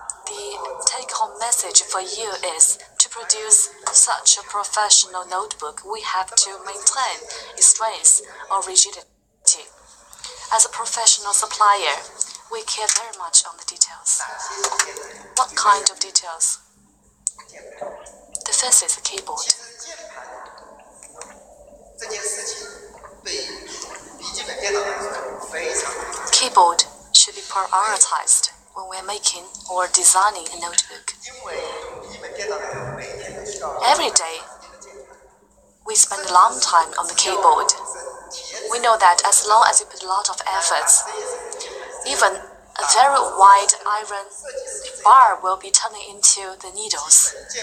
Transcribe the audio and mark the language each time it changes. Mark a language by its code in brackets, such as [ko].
[en] The take-home message for you is to produce such a professional notebook, we have to maintain its strength or rigidity. As a professional supplier, we care very much on the details. What kind of details? The first is the keyboard. [zh] 这件事情对笔记本电脑来说非常重要， [en] Keyboard should be prioritized when we're making or designing a notebook. [zh] 因为用笔记本电脑的人每天都需要 [en] Every day, we spend a long time on the keyboard. We know that as long as you put a lot of efforts, even a very wide iron bar will be turning into the needles.